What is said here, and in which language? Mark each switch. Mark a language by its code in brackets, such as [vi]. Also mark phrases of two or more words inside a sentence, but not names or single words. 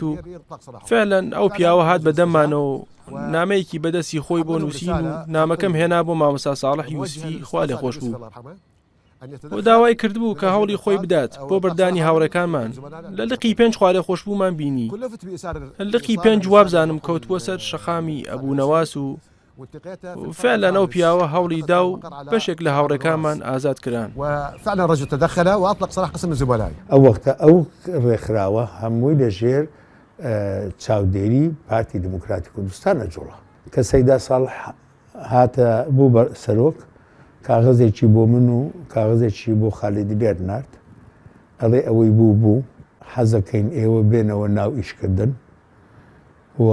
[ckb] و فعلەن ئەو پیاوە هات بەدەممانەوە نامەیەکی بەدەستی خۆی بۆ نووسین و نامەکەم هێنا بۆ مامۆستا ساڵح یوسفی خوا لێ خۆش بوو و داوای کردبوو کە هەوڵی خۆی بدات بۆ بەردانی هاوڕەکانمان لە لقی 5 خوارێ خۆشببوومان بینی لقی 5 وابزانم کەوتبووە سەر شەخامی ئەبوونەواس و فعلا ئەو پیاوە هەوڵی دا و بەشێک لە هاوڕەکانمان ئازاد کران [ar] وفعلا رجل تدخل واطلق سراح قسم من زملائي [ckb] ئەو وەختە ئەو ڕێکخراوە هەمووی لەژێر چاودێری پارتی دموکراتی کوردستانە جوڵە کە سەیدا ساڵح هاتە بوو بە سەرۆک کاغەزێکی بۆ من و کاغەزێکی بۆ خالێدیلێر نارد ئەڵێ ئەوەی بوو حەزەکەین ئێوە بێنەوە ناو ئیشکردن و